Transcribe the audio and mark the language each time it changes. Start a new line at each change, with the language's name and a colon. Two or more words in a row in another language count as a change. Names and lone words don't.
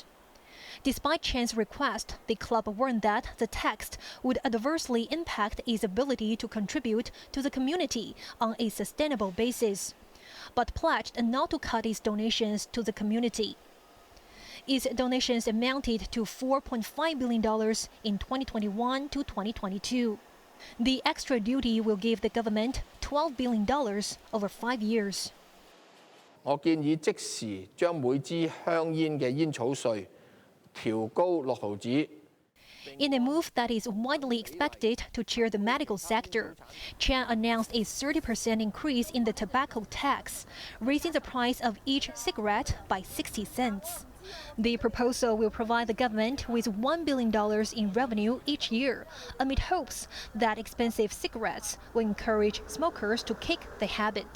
English: Despite Chen's request, the club warned that the tax would adversely impact its ability to contribute to the community on a sustainable basis, but pledged not to cut its donations to the community. Its donations amounted to $4.5 billion in 2021 to 2022. The extra duty will give the government $12 billion over 5 years.
Cantonese: 我建議即時將每支香煙嘅煙草稅調高6毫子。
English: In a move that is widely expected to cheer the medical sector, Chen announced a 30% increase in the tobacco tax, raising the price of each cigarette by 60 cents. The proposal will provide the government with $1 billion in revenue each year, amid hopes that expensive cigarettes will encourage smokers to kick the habit.